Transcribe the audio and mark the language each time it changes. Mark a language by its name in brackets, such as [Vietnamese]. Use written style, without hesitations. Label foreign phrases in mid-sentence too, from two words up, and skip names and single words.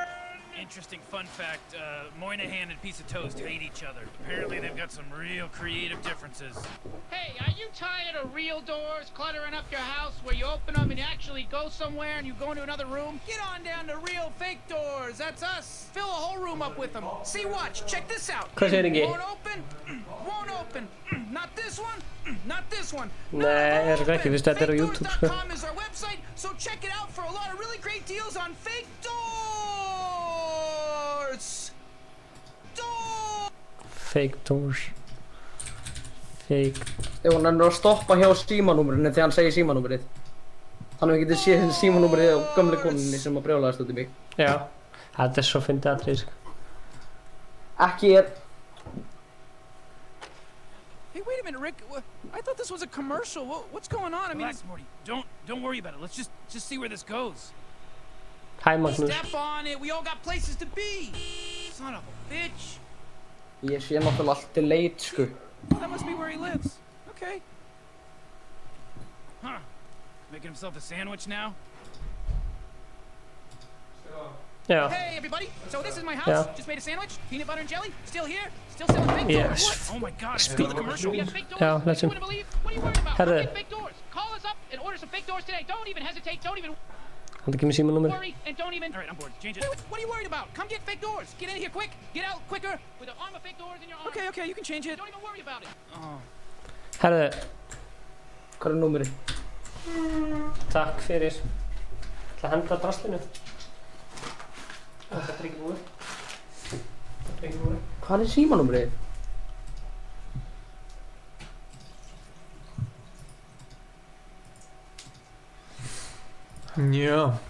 [English] Interesting fun fact, Moynihan and Piece of Toast hate each other. Apparently they've got some real creative differences. Hey, are you tired of real doors cluttering up your house where you open them and you actually go somewhere and you go into another room? Get on down to Real Fake Doors. That's us. Fill a whole room up with them. See, watch. Check this out. [Icelandic] Hvað segir ekki? [English] Won't open. Won't open. Not this one. Not this one. [Icelandic] Nei, ekki fyrst þetta YouTube sko. [English] FakeDoors.com is our website, so check it out for a lot of really great deals on fake doors. Fake doors. Fake. [Icelandic] Ef hann er að stoppa hjá símanúmerinu þegar hann segir símanúmerið. Þannig að við getum séð símanúmerið á gömlu konunni sem að brjálaðist út í mig. Já, þetta svo fyndið atrið sko. Ekki [English] Hey, wait a minute, Rick. I thought this was a commercial. What's going on? I mean, relax, Morty. Don't worry about it. Let's just see where this goes. Hi, Magnus. Step on it. We all got places to be. Son of a bitch. [Icelandic] Ég sé náttúrulega allt til leit sko. [English] That must be where he lives. Okay. Huh. Making himself a sandwich now? Yeah. Hey, everybody. So this is my house. Yeah. Just made a sandwich. Peanut butter and jelly. Still here. Still selling fake doors. What? Oh my God. It's still the commercial. We have fake doors. Yeah, let's you wouldn't believe. What are you worried about? [Icelandic] Herðu. [English] Get fake doors. Call us up and order some fake doors today. Don't even hesitate. Don't even [Icelandic] Hann ekki með símanúmer. [English] worry and don't even. All right, I'm bored. Change it. What are you worried about? Come get fake doors. Get in here quick. Get out quicker with an arm of fake doors in your arm. Okay, you can change it. Don't even worry about it. Oh. [Icelandic] Herðu. Hvað númerið? Takk fyrir. Ætla að henda draslinu. Þetta ekki búið. Þetta ekki búið. Hvað símanúmerið? Já.